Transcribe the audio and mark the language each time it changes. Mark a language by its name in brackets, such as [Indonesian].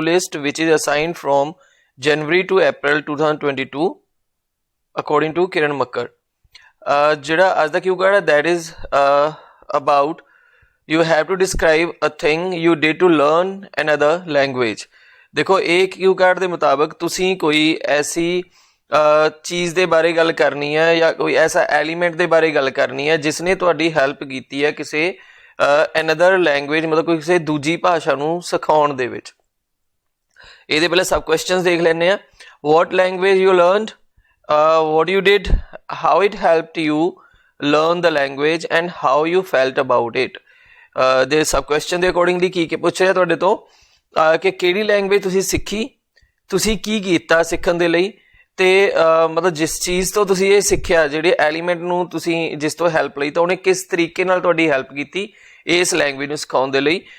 [English] list which is assigned from January to April 2022 according to Kiran Makkar. [Punjabi] ਜਿਹੜਾ ਅੱਜ ਦਾ ਕਿਊ card ਹੈ [English] that is about you have to describe a thing you did to learn another language. [Hindi] देखो [Punjabi] ਇਹ ਕਿਊ card ਦੇ ਮੁਤਾਬਕ ਤੁਸੀਂ ਕੋਈ ਐਸੀ ਚੀਜ਼ ਦੇ ਬਾਰੇ ਗੱਲ ਕਰਨੀ ਹੈ ਜਾਂ ਕੋਈ ਐਸਾ ਐਲੀਮੈਂਟ ਦੇ ਬਾਰੇ ਗੱਲ ਕਰਨੀ ਹੈ ਜਿਸ ਨੇ ਤੁਹਾਡੀ ਹੈਲਪ ਕੀਤੀ ਹੈ ਕਿਸੇ ਅਨਦਰ ਲੈਂਗੁਏਜ ਮਤਲਬ ਕੋਈ ਕਿਸੇ ਦੂਜੀ ਭਾਸ਼ਾ ਨੂੰ ਸਿਖਾਉਣ ਦੇ ਵਿੱਚ। ਇਹਦੇ ਪਹਿਲੇ ਸਬ ਕੁਐਸਚਨਸ ਦੇਖ ਲੈਂਦੇ ਆ। [English] what language you learned, what you did, how it helped you learn the language and how you felt about it। [Punjabi] ਦੇ ਸਬ ਕੁਐਸਚਨ ਦੇ ਅਕੋਰਡਿੰਗਲੀ ਕੀ ਪੁੱਛ ਰਿਹਾ ਤੁਹਾਡੇ ਤੋਂ ਕਿ ਕਿਹੜੀ ਲੈਂਗੁਏਜ ਤੁਸੀਂ ਸਿੱਖੀ, ਤੁਸੀਂ ਕੀ ਕੀਤਾ ਸਿੱਖਣ ਦੇ ਲਈ, ਤੇ ਮਤਲਬ ਜਿਸ ਚੀਜ਼ ਤੋਂ ਤੁਸੀਂ ਇਹ ਸਿੱਖਿਆ ਜਿਹੜੇ ਐਲੀਮੈਂਟ ਨੂੰ ਤੁਸੀਂ ਜਿਸ ਤੋਂ ਹੈਲਪ ਲਈ ਤਾਂ ਉਹਨੇ ਕਿਸ ਤਰੀਕੇ ਨਾਲ ਤੁਹਾਡੀ ਹੈਲਪ ਕੀਤੀ ਇਸ ਲੈਂਗੁਏਜ ਨੂੰ ਸਿਖਾਉਣ ਦੇ ਲਈ।